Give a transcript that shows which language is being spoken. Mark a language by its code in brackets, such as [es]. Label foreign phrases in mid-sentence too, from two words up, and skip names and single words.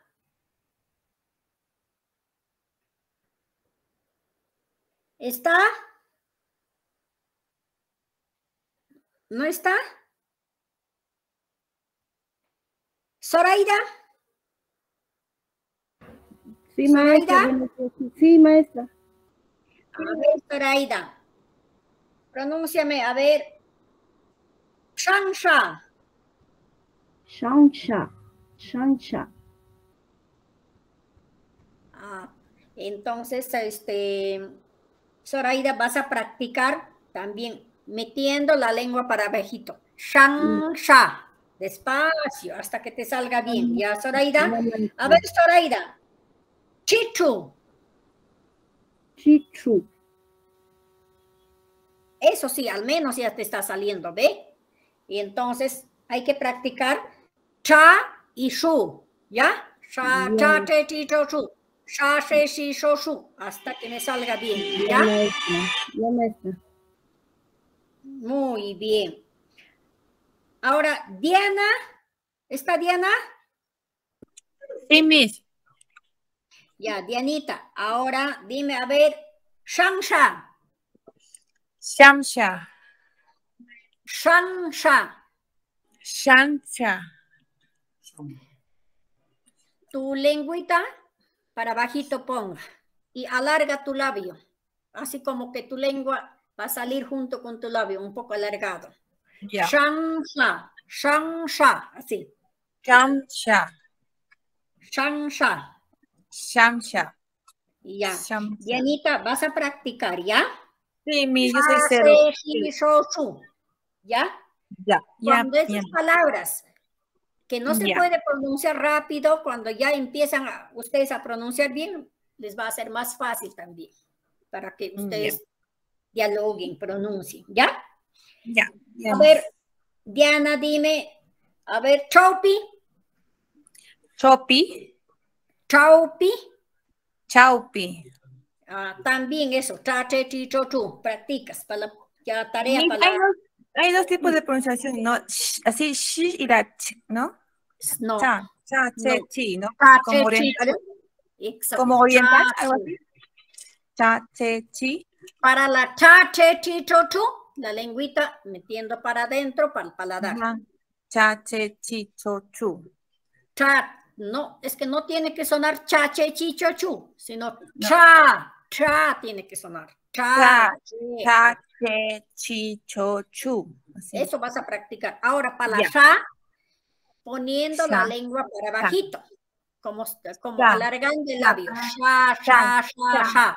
[es] ¿Está? ¿No está? ¿Zoraida? Sí, maestra. Sí, maestra. A ver, Zoraida. Pronúnciame, a ver. Shansha. Shansha. Shansha. Entonces, Zoraida, vas a practicar también metiendo la lengua para abajito. Shansha. Despacio, hasta que te salga bien. ¿Ya, Zoraida? A ver, Zoraida. Chichu. Chichu. Eso sí, al menos ya te está saliendo, ¿ve? Y entonces hay que practicar cha y shu, ¿ya? Sha, cha, te, ti, to, shu. Sha, she, shi, sho, shu. Hasta que me salga bien, ¿ya? Ya, maestra. Muy bien. Ahora, Diana. ¿Está Diana? Sí, Miss. Ya, Dianita. Ahora, dime, a ver, Shansha. Shamsha. Shansha. Shansha. Tu lengüita para bajito ponga y alarga tu labio. Así como que tu lengua va a salir junto con tu labio, un poco alargado. Ya. Shansha. Shansha. Así. Shamsha. Shansha. Shamsha. Ya. Dianita, vas a practicar, ¿ya? Sí, yo soy cero. ¿Ya? Ya. Cuando esas palabras que no se puede pronunciar rápido, cuando ya empiezan ustedes a pronunciar bien, les va a ser más fácil también para que ustedes dialoguen, pronuncien, ¿ya? Ya. A ver, Diana, dime, a ver, chaupi. Chopi. Chaupi. Chaupi. También eso, tate, tito, tú, practicas para la tarea. Hay dos tipos de pronunciación, ¿no? Así, sh y la ch, ¿no? No. Cha, che, chi, ¿no? Como oriental. Como oriental, algo así. cha, che, chi. Para la cha, che, chi, cho, chu, la lengüita metiendo para adentro para el paladar. Ajá. Cha, che, chi, cho, chu. Cha, no, es que no tiene que sonar cha, che, chi, cho, chu, sino cha, cha tiene que sonar. Cha, cha, che, chi, cho, chu. Así. Eso vas a practicar. Ahora para la cha, poniendo la lengua para bajito, como alargando el labio. Cha, cha, cha, cha.